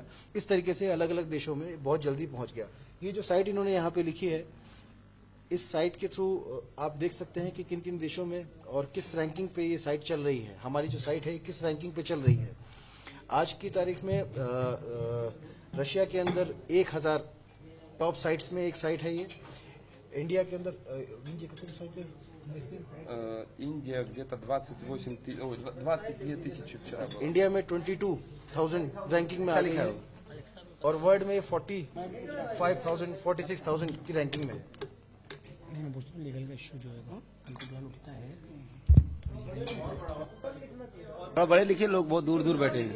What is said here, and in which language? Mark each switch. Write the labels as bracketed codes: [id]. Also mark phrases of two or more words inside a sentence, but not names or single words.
[hi] इस तरीके से अलग अलग देशों में बहुत जल्दी पहुंच गया। ये जो साइट इन्होंने यहाँ पे लिखी है, इस साइट के थ्रू आप देख सकते हैं कि किन किन देशों में और किस रैंकिंग पे ये साइट चल रही है। हमारी जो साइट है किस रैंकिंग पे चल रही है। आज की तारीख में रशिया के अंदर 1000 [en] top sites [hi] में एक साइट है ये। इंडिया के अंदर इंडिया का साइट है [ru] Индия где-то 22 тысячи вчера было. [hi] इंडिया में 22,000 रैंकिंग में आ गई है, और वर्ल्ड में 45,000 46,000 की रैंकिंग में। लीगल का इश्यू जो है हमको प्लान उठता है, थोड़ा पढ़े लिखे लोग बहुत दूर दूर बैठे हैं।